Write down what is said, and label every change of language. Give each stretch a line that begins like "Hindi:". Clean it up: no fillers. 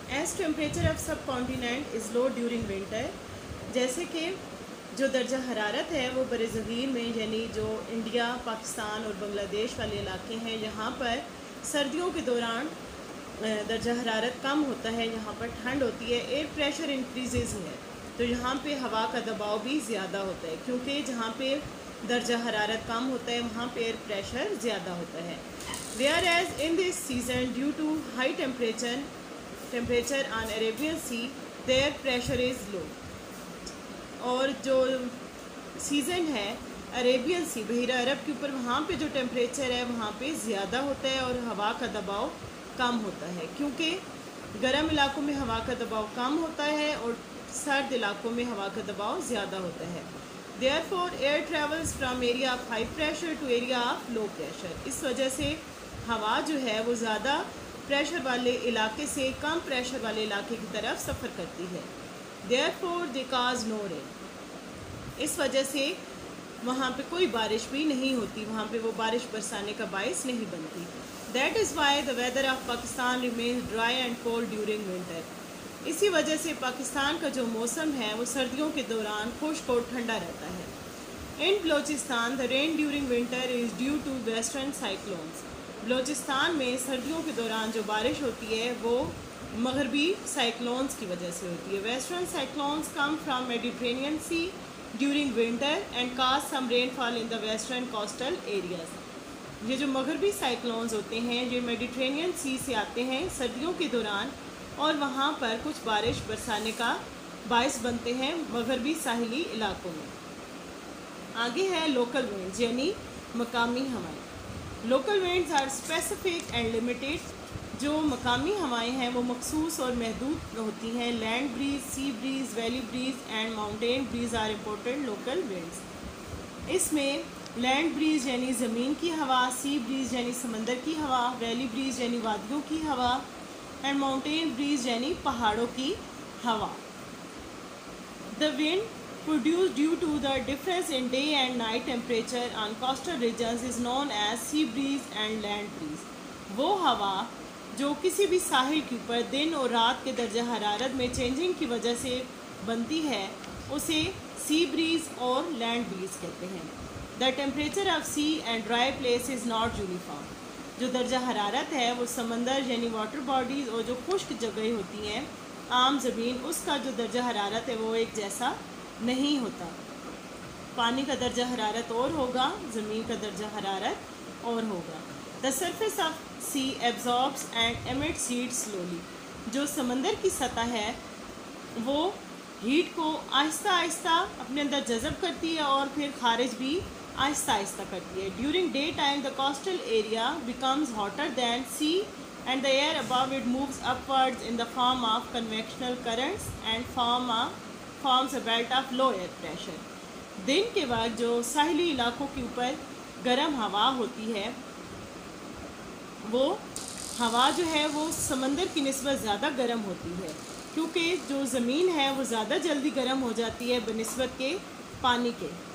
English: As temperature of subcontinent is low during winter.
Urdu: جیسے کہ جو درجہ حرارت ہے وہ بر صغیر میں یعنی جو انڈیا، پاکستان اور بنگلہ دیش والے علاقے ہیں یہاں پر سردیوں کے دوران درجہ حرارت کم ہوتا ہے، یہاں پر ٹھنڈ ہوتی ہے.
English: air pressure increases
Urdu: ہے تو یہاں پہ ہوا کا دباؤ بھی زیادہ ہوتا ہے، کیونکہ جہاں پہ درجہ حرارت کم ہوتا ہے وہاں پہ ایئر پریشر زیادہ ہوتا ہے.
English: whereas in this season due to high temperature on Arabian Sea their pressure is low.
Urdu: اور جو سیزن ہے عربین سی بحیرہ عرب کے اوپر وہاں پہ جو ٹیمپریچر ہے وہاں پہ زیادہ ہوتا ہے اور ہوا کا دباؤ کم ہوتا ہے، کیونکہ گرم علاقوں میں ہوا کا دباؤ کم ہوتا ہے اور سرد علاقوں میں ہوا کا دباؤ زیادہ ہوتا ہے.
English: therefore air travels from area of high pressure to area of low pressure.
Urdu: اس وجہ سے ہوا جو ہے وہ زیادہ پریشر والے علاقے سے کم پریشر والے علاقے کی طرف سفر کرتی ہے.
English: therefore they cause no rain.
Urdu: اس وجہ سے وہاں پہ کوئی بارش بھی نہیں ہوتی، وہاں پہ وہ بارش برسانے کا باعث نہیں بنتی.
English: that is why the weather of Pakistan remains dry and cold during winter.
Urdu: اسی وجہ سے پاکستان کا جو موسم ہے وہ سردیوں کے دوران خشک اور ٹھنڈا رہتا ہے.
English: in Balochistan the rain during winter is due to western cyclones.
Urdu: Balochistan میں سردیوں کے دوران جو بارش ہوتی ہے وہ مغربی سائیکلونز کی وجہ سے ہوتی ہے.
English: Western cyclones come from Mediterranean sea during winter and cause some rainfall in the western coastal areas.
Urdu: یہ جو مغربی سائیکلونز ہوتے ہیں یہ میڈیٹرینین سی سے آتے ہیں سردیوں کے دوران اور وہاں پر کچھ بارش برسانے کا باعث بنتے ہیں مغربی ساحلی علاقوں میں. آگے ہے
English: local winds
Urdu: یعنی مقامی ہوائیں.
English: Local winds are specific and limited.
Urdu: جو مقامی ہوائیں ہیں وہ مخصوص اور محدود ہوتی ہیں.
English: Land breeze, sea breeze, valley breeze and mountain breeze are important local winds.
Urdu: اس میں لینڈ بریز یعنی زمین کی ہوا، سی بریز یعنی سمندر کی ہوا، ویلی بریز یعنی وادیوں کی ہوا اینڈ ماؤنٹین بریز یعنی پہاڑوں کی ہوا.
English: The wind produced due to the difference in day and night temperature on coastal regions is known as sea breeze and land breeze.
Urdu: وہ ہوا جو کسی بھی ساحل کے اوپر دن اور رات کے درجہ حرارت میں چینجنگ کی وجہ سے بنتی ہے اسے سی بریز اور لینڈ بریز کہتے ہیں.
English: The temperature of sea and dry place is not uniform.
Urdu: جو درجہ حرارت ہے وہ سمندر یعنی واٹر باڈیز اور جو خشک جگہیں ہوتی ہیں عام زمین اس کا جو درجہ حرارت ہے وہ ایک جیسا نہیں ہوتا. پانی کا درجہ حرارت اور ہوگا، زمین کا درجہ حرارت اور ہوگا.
English: The surface of sea absorbs and emits heat slowly.
Urdu: جو سمندر کی سطح ہے وہ ہیٹ کو آہستہ آہستہ اپنے اندر جذب کرتی ہے اور پھر خارج بھی آہستہ آہستہ کرتی ہے.
English: During daytime the coastal area becomes hotter than sea and the air above it moves upwards in the form of convectional currents and forms a belt of low air pressure.
Urdu: دن کے بعد جو ساحلی علاقوں کے اوپر گرم ہوا ہوتی ہے وہ ہوا جو ہے وہ سمندر کی نسبت زیادہ گرم ہوتی ہے، کیونکہ جو زمین ہے وہ زیادہ جلدی گرم ہو جاتی ہے بنسبت کے پانی کے،